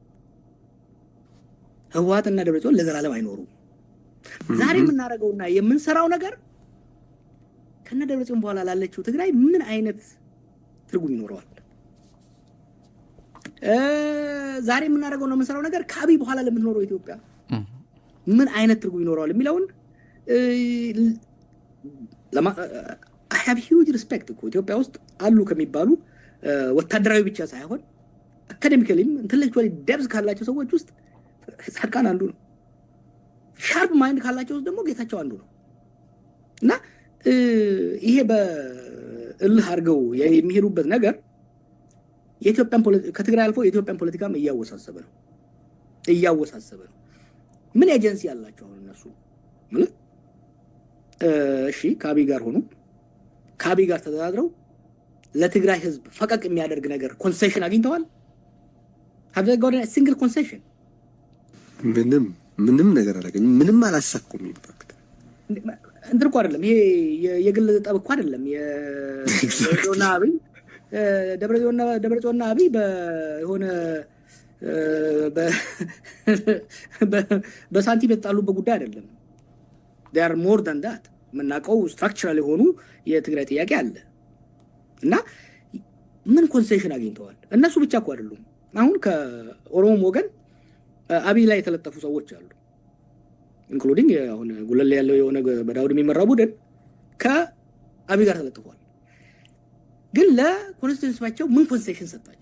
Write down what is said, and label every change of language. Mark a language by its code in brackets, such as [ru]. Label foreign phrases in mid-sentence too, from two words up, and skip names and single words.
[am] ህወሓትና ደብረጽዮን ለዘላለም አይኖሩም። ዛሬ የምናደርገውና የምንሰራው ነገር ከነ ደብረጽዮን በኋላ ላለችው ትግራይ ምን አይነት ትርጉም ይኖረዋል? ዛሬ የምናደርገው ነው የምንሰራው ነገር ከአብይ በኋላ ለምትኖረው ኢትዮጵያ ምን አይነት ትርጉም ይኖረዋል የሚለውን [en] I have huge respect [am] እኮ ኢትዮጵያ ውስጥ አሉ ከሚባሉ ወታደራዊ ብቻ ሳይሆን አካዴሚካሊም [en] intellectually depth [am] ካላቸው ሰዎች ውስጥ ጻድቃን አንዱ ነው። [en] sharp mind [am] ካላቸው ውስጥ ደግሞ ጌታቸው አንዱ ነው። እና ይሄ በእልህ አድርገው የሚሄዱበት ነገር የኢትዮጵያን ከትግራይ አልፎ የኢትዮጵያን ፖለቲካም እያወሳሰበ ነው። ምን ኤጀንሲ ያላቸው አሁን እነሱ ማለት እሺ ከአብይ ጋር ሆኖ ከአብይ ጋር ተደራድረው ለትግራይ ህዝብ ፈቀቅ የሚያደርግ ነገር ኮንሴሽን አግኝተዋል? [en] have they got a single concession? [am] ምንም ነገር አላገኙም። ምንም አላሳኩም። ኢምፓክት እንትን እኮ አይደለም ይሄ የግል ጠብ እኮ አይደለም። የደብረጽዮንና አብይ ደብረጽዮንና አብይ በሆነ በሳንቲም የተጣሉበት ጉዳይ አይደለም። [en] they are more than that። [am] የምናውቀው ስትራክቸራል የሆኑ የትግራይ ጥያቄ አለ እና ምን ኮንሴሽን አግኝተዋል? እነሱ ብቻ እኮ አይደሉም። አሁን ከኦሮሞ ወገን አብይ ላይ የተለጠፉ ሰዎች አሉ፣ ኢንክሉዲንግ አሁን ጉለሌ ያለው የሆነ በዳውድ የሚመራው ቡድን ከአብይ ጋር ተለጥፏል። ግን ለኮንስቲቱንሲያቸው ምን ኮንሴሽን ሰጣቸው?